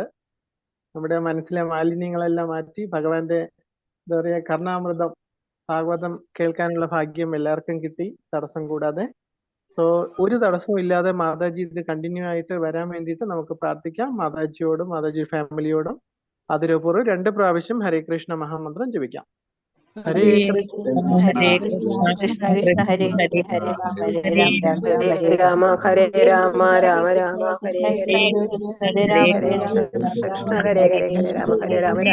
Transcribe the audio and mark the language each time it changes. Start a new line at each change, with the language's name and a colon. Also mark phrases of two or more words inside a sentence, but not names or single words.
Malayalam: നമ്മുടെ മനസ്സിലെ മാലിന്യങ്ങളെല്ലാം മാറ്റി ഭഗവാന്റെ എന്താ പറയാ കർണാമൃതം ഭാഗവതം കേൾക്കാനുള്ള ഭാഗ്യം എല്ലാവർക്കും കിട്ടി, തടസ്സം കൂടാതെ. സോ ഒരു തടസ്സവും ഇല്ലാതെ മാതാജി ഇത് കണ്ടിന്യൂ ആയിട്ട് വരാൻ വേണ്ടിയിട്ട് നമുക്ക് പ്രാർത്ഥിക്കാം. മാതാജിയോടും മാതാജി ഫാമിലിയോടും അതിരൂപൂർവ്വം 2 പ്രാവശ്യം ഹരേ കൃഷ്ണ മഹാമന്ത്രം ജപിക്കാം.
Sanskrit: ഹരേ കൃഷ്ണ ഹരേ കൃഷ്ണ കൃഷ്ണ ഹരേ ഹരേ ഹരേ രാമ ഹരേ രാം രാം രാം ഹരേ ഹരേ രാമ ഹരേ രാമ രാമ രാമ ഹരേ ഹരേ ഹരേ. ഹരേ രാമ ഹരേ രാം രാം കൃഷ്ണ രാം ഹരേ ഹരേ ഹരേ ഹരേ രാമ ഹരേ രാമ രാമ